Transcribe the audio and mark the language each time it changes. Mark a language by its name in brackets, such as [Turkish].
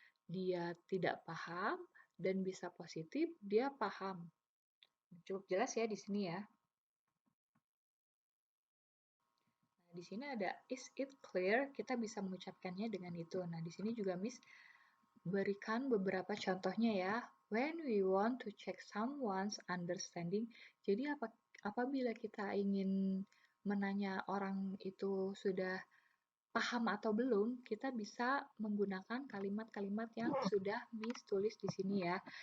[Indonesian] Dia tidak paham dan bisa positif, dia paham. Cukup jelas ya di sini ya. Nah, di sini ada [English] is it clear? [Indonesian] Kita bisa mengucapkannya dengan itu. Nah, di sini juga Miss berikan beberapa contohnya ya. [English] When we want to check someone's understanding. [Indonesian] Jadi apabila kita ingin menanya orang itu sudah paham atau belum, kita bisa menggunakan kalimat-kalimat yang sudah Miss tulis di sini ya.